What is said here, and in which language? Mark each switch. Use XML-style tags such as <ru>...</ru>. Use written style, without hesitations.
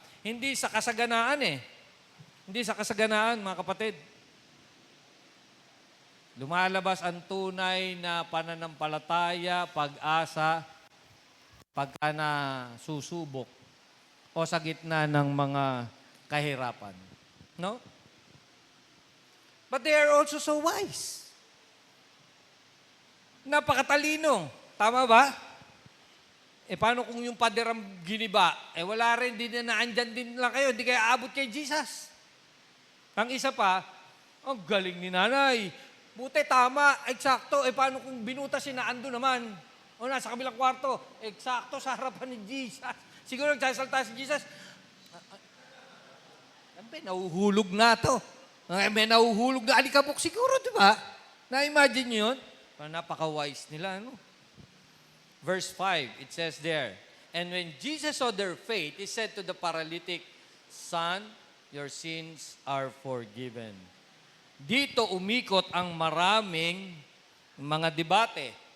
<tl>Hindi sa kasaganaan Hindi sa kasaganaan, mga kapatid. Lumalabas ang tunay na pananampalataya, pag-asa, pagka na susubok o sa gitna ng mga kahirapan. No?</tl> <en>But they are also so wise.</en> <tl>Napakatalino. Tama ba? Paano kung yung pader ang giniba? Wala rin, din na naandyan din lang kayo. Hindi kayo aabot kay Jesus. Ang isa pa, ang galing ni nanay. Buti, tama, eksakto. Paano kung binutas si naando naman? O nasa kabilang kwarto, eksakto sa harapan ni Jesus. Siguro nagsasalta si Jesus. Nahuhulog na to. May nahuhulog na alikabok siguro, di ba? Na-imagine nyo yun? Napaka-wise nila,</tl> <en>Verse 5, it says there, and when Jesus saw their faith, He said to the paralytic, Son, your sins are forgiven.</en> <tl>Dito umikot ang maraming mga debate.</tl>